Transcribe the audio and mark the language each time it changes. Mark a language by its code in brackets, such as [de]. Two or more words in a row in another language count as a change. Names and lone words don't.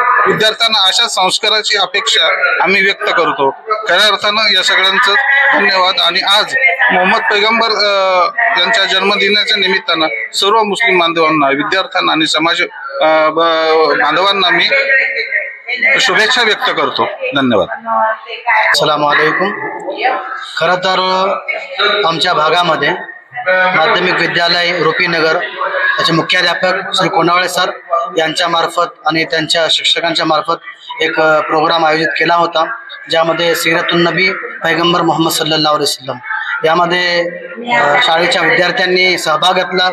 [mr] विद्यार्थ्यांना अशा संस्काराची अपेक्षा आम्ही व्यक्त करतो। खऱ्या अर्थानं या सगळ्यांचं धन्यवाद। आणि आज मोहम्मद पैगंबर यांच्या जन्मदिनाच्या निमित्तानं सर्व मुस्लिम बांधवांना, विद्यार्थ्यांना आणि समाज बांधवांना मी शुभेच्छा व्यक्त करतो। धन्यवाद। [ar] السلام عليكم. [mr] खरं तर आमच्या भागामध्ये माध्यमिक विद्यालय रुपीनगर त्याचे मुख्याध्यापक श्री कोणावळे सर यांच्या मार्फत आणि त्यांच्या शिक्षकांच्या मार्फत एक प्रोग्राम आयोजित केला होता, ज्यामध्ये [ar] سيرة النبي [mr] पैगंबर मोहम्मद [ar] صلى الله عليه وسلم [mr] यामध्ये शाळेच्या विद्यार्थ्यांनी सहभाग घेतला।